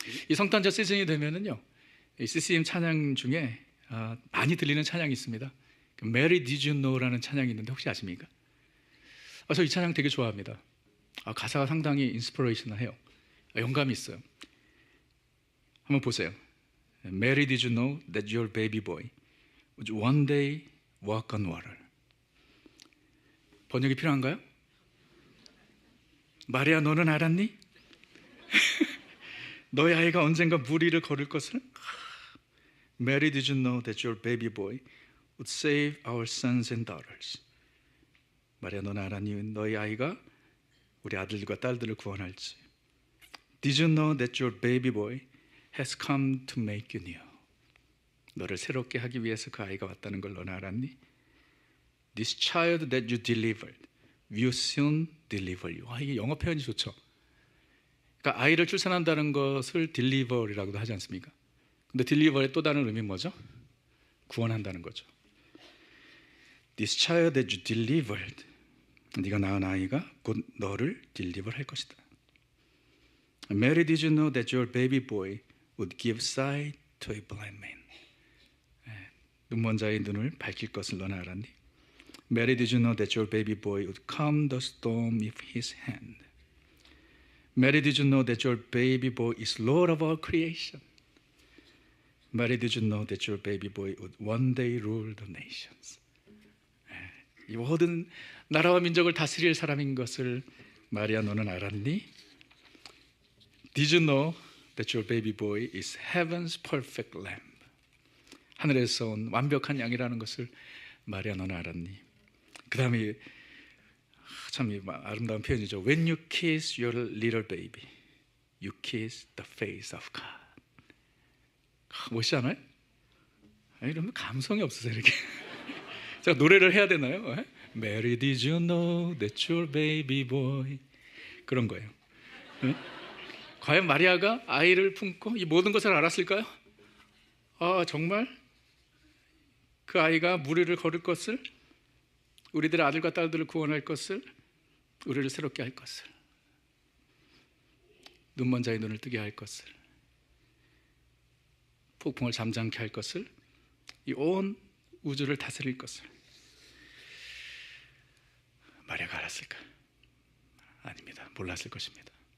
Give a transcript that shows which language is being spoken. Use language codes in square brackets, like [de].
[ko] 이 성탄절 시즌이 되면은요, 이 CCM 찬양 중에 많이 들리는 찬양이 있습니다. Mary Did You Know라는 찬양이 있는데 혹시 아십니까? 저 이 찬양 되게 좋아합니다. 가사가 상당히 인스피레이셔널해요. 영감이 있어요. 한번 보세요. [en] Mary, did you know that your baby boy would one day walk on water? [ko] 번역이 필요한가요? 마리아, 너는 알았니? 너의 아이가 언젠가 물 위를 걸을 것을? [en] Mary, did you know that your baby boy would save our sons and daughters? [ko] 마리아, 너는 알았니? 너희 아이가 우리 아들과 딸들을 구원할지. [en] Did you know that your baby boy has come to make you new? [ko] 너를 새롭게 하기 위해서 그 아이가 왔다는 걸 너는 알았니? [en] This child that you delivered will soon deliver you. [ko] 이게 영어 표현이 좋죠. 그러니까 아이를 출산한다는 것을 deliver이라고도 하지 않습니까? 근데 deliver의 또 다른 의미는 뭐죠? 구원한다는 거죠. [en] This child that you delivered, [ko] 네가 낳은 아이가 곧 너를 deliver 할 것이다. [en] Mary, did you know that your baby boy would give sight to a blind man? [ko] 눈먼 자의 눈을 밝힐 것을 너는 알았니? [en] Mary, did you know that your baby boy would calm the storm with his hand? Mary, did you know that your baby boy is Lord of all creation? Mary, did you know that your baby boy would one day rule the nations? [ko] 이 모든 나라와 민족을 다스릴 사람인 것을 마리아, 너는 알았니? [en] Did you know that your baby boy is heaven's perfect lamb? [ko] 하늘에서 온 완벽한 양이라는 것을 마리아, 너는 알았니? 그 다음에 참 아름다운 표현이죠. [en] When you kiss your little baby, you kiss the face of God. [ko] 멋있지 않아요? 이러면 감성이 없어서 이렇게 제가 노래를 해야 되나요? [en] Mary, did you know that your baby boy? [ko] 그런 거예요. 응? 과연 마리아가 아이를 품고 이 모든 것을 알았을까요? 정말 그 아이가 무리를 걸을 것을, 우리들의 아들과 딸들을 구원할 것을, 우리를 새롭게 할 것을, 눈먼 자의 눈을 뜨게 할 것을, 폭풍을 잠잠케 할 것을, 이 온 우주를 다스릴 것을 마리아가 알았을까? 아닙니다. 몰랐을 것입니다.